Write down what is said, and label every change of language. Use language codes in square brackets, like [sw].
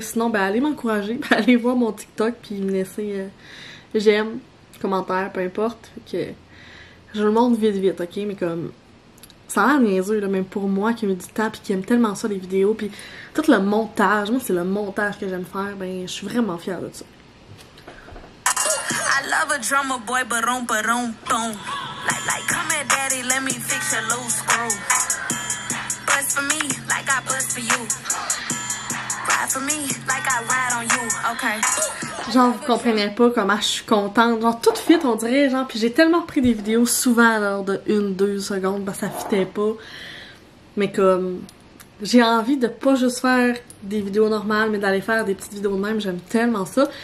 [fr] Sinon, ben, allez m'encourager, ben, allez voir mon TikTok, puis me laisser j'aime, commentaire, peu importe. Fait que je le montre vite, ok? Mais comme... Ça a l'air niaiseux, là, même pour moi qui ai mis du temps puis qui aime tellement ça les vidéos puis tout le montage, moi c'est le montage que j'aime faire, ben je suis vraiment fière de ça. [en] I love a drummer boy, ba-dum, ba-dum, boom. Like, come here, daddy, let me fix your loose screw. Bust for me, like I bust for you. Ride for me, like I ride on you, okay. [fr] Genre, vous comprenez pas comment je suis contente. Genre, tout fit, on dirait, genre, puis j'ai tellement pris des vidéos souvent, alors de 1-2 secondes, parce que ça fitait pas. Mais comme, j'ai envie de pas juste faire des vidéos normales, mais d'aller faire des petites vidéos de même, j'aime tellement ça.